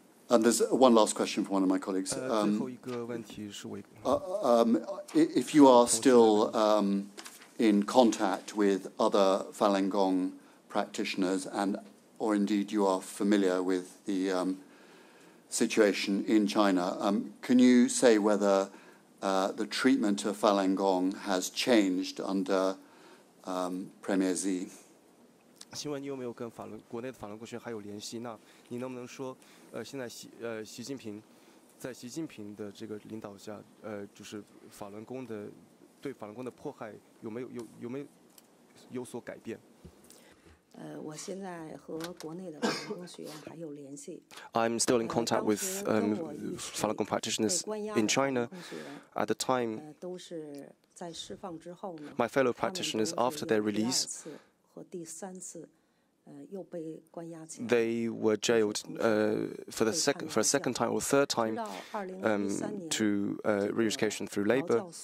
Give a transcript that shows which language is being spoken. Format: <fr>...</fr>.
<en>And there's one last question from one of my colleagues. If you are still in contact with other Falun Gong practitioners, or indeed you are familiar with the situation in China, can you say whether the treatment of Falun Gong has changed under Premier Xi?</en> <zh>请问你有没有跟国内的法轮功学员还有联系？那你能不能说，现在习近平的这个领导下，就是法轮功的对法轮功的迫害有没有所改变？我现在和国内的法轮功学员还有联系。</zh> <en>I'm still in contact with Falun Gong practitioners in China. At the time,</en> <zh>都是在释放之后呢</zh> <en>my fellow practitioners, after their release, they were jailed for a second time or third time to re-education through labor.</en>